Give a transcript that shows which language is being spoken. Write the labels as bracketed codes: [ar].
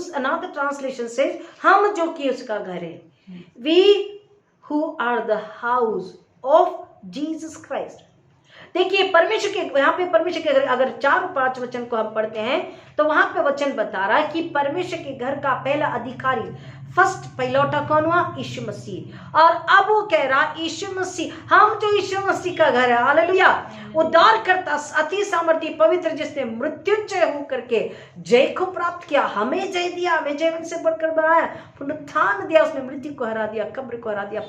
[hi] Another translation से हम जो कि उसका घर है। [en] We who are the house of Jesus Christ। [hi] देखिए परमेश्वर के, यहाँ पे परमेश्वर के घर, अगर 4 और 5 वचन को हम पढ़ते हैं तो वहां पे वचन बता रहा है कि परमेश्वर के घर का पहला अधिकारी, पहिलौठा कौन हुआ? यीशु मसीह। और अब वो कह रहा यीशु मसीह, हम जो यीशु मसीह का घर है, हालेलुया, उद्धार करता, अति सामर्थी, पवित्र, जिसने मृत्युंजय होकर के जय को प्राप्त किया, हमें जय दिया, हमें जय से बढ़कर बनाया, पुनरुत्थान दिया, उसने मृत्यु को हरा दिया, कब्र को हरा दिया।